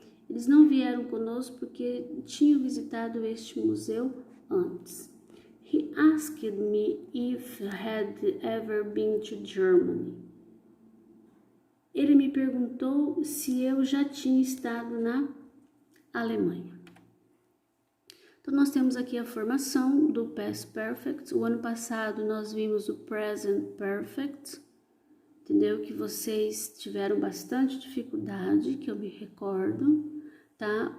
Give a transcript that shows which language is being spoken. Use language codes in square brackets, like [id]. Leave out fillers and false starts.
[pt] Eles não vieram conosco porque tinham visitado este museu antes. [en] He asked me if I had ever been to Germany. [pt] Ele me perguntou se eu já tinha estado na Alemanha. Então, nós temos aqui a formação do Past Perfect. O ano passado nós vimos o Present Perfect, entendeu? Que vocês tiveram bastante dificuldade, que eu me recordo, tá?